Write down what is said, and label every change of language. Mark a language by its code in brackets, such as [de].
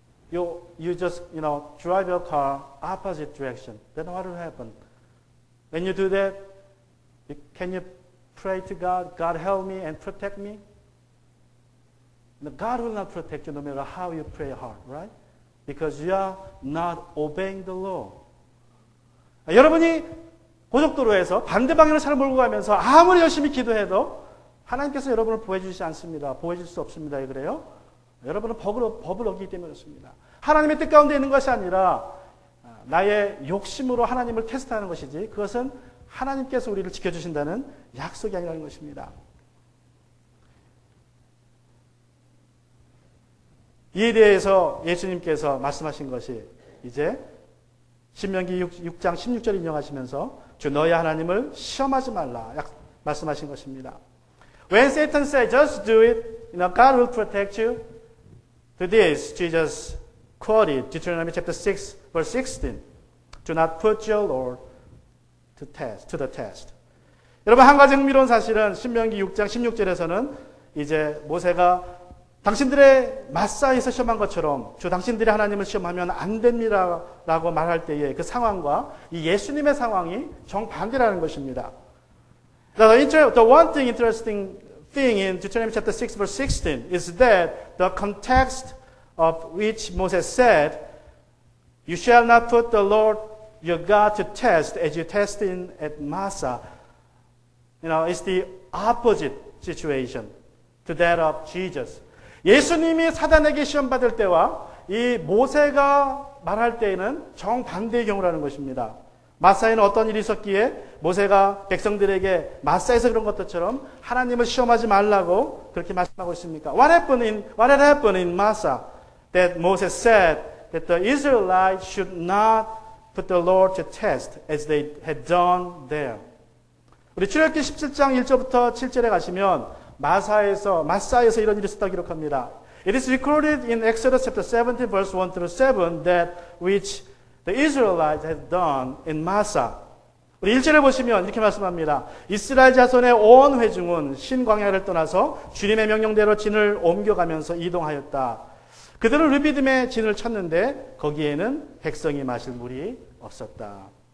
[en] You just, drive your car opposite direction. Then what will happen? When you do that, can you pray to God, God help me and protect me? No, God will not protect you no matter how you pray hard, right? Because you are not obeying the law. [ko] 여러분이 고속도로에서 반대 방향으로 차를 몰고 가면서 아무리 열심히 기도해도 하나님께서 여러분을 보호해주지 않습니다. 보호해줄 수 없습니다. 왜 그래요? 여러분은 법을 어기기 때문에 그렇습니다. 하나님의 뜻 가운데 있는 것이 아니라 나의 욕심으로 하나님을 테스트하는 것이지 그것은 하나님께서 우리를 지켜주신다는 약속이 아니라는 것입니다. 이에 대해서 예수님께서 말씀하신 것이 이제 신명기 6장 16절 인용하시면서 주 너희 하나님을 시험하지 말라 말씀하신 것입니다. [en] When Satan said, just do it, God will protect you. To this, Jesus quoted Deuteronomy chapter 6, verse 16. Do not put your Lord to the test. [ko] 여러분, 한 가지 흥미로운 사실은 신명기 6장 16절에서는 이제 모세가 당신들의 마사에서 시험한 것처럼 당신들이 하나님을 시험하면 안 됩니다 라고 말할 때의 그 상황과 이 예수님의 상황이 정반대라는 것입니다. [en] The one thing interesting thing in Deuteronomy chapter 6 verse 16 is that the context of which Moses said, you shall not put the Lord your God to test as you tested at Massa. It's the opposite situation to that of Jesus. [ko] 예수님이 사단에게 시험받을 때와 이 모세가 말할 때에는 정반대의 경우라는 것입니다. 마사에는 어떤 일이 있었기에 모세가 백성들에게 마사에서 그런 것들처럼 하나님을 시험하지 말라고 그렇게 말씀하고 있습니까? [en] What had happened in Massa that Moses said that the Israelites should not put the Lord to test as they had done there. [ko] 우리 출애굽기 17장 1절부터 7절에 가시면 마사에서 이런 일이 있었다고 기록합니다. [en] It is recorded in Exodus chapter 17 verse 1 through 7 that which the Israelites had done in Massa. [ko] 우리 1절에 보시면 이렇게 말씀합니다. 이스라엘 자손의 온 회중은 신광야를 떠나서 주님의 명령대로 진을 옮겨가면서 이동하였다. 그들은 르비딤의 진을 찾는데 거기에는 백성이 마실 물이 없었다.